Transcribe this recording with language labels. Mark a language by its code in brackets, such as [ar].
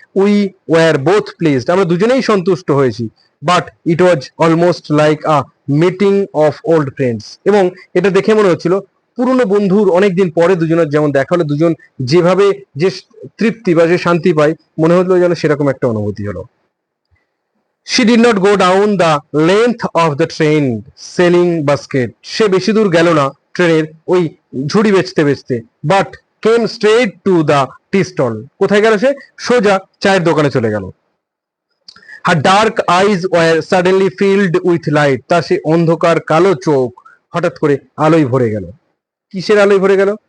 [en] we were both placed, [bn] আমরা দুজনেই সন্তুষ্ট হয়েছি। [en] but it was almost like a meeting of old friends, [bn] এবং এটা দেখে মনে হচ্ছিল পুরনো বন্ধুর অনেকদিন পরে দুজনের যেমন দেখা হলো, দুজন যেভাবে যে তৃপ্তি বা যে শান্তি পায়, মনে হলো যেন সেরকম একটা অনুভূতি হলো। [en] She did not go down the length of the train selling basket. [bn] সে বেশি দূর গেল না ট্রেনের ওই ঝুড়ি বেচতে বেচতে, [en] But came straight to the tea stall. [bn] কোথায় গেল সে? সোজা চায়ের দোকানে চলে গেল। [en] her dark eyes were suddenly filled with light, [bn] তার সেই অন্ধকার কালো চোখ হঠাৎ করে আলোয় ভরে গেল। কিসের আলোয় ভরে গেল?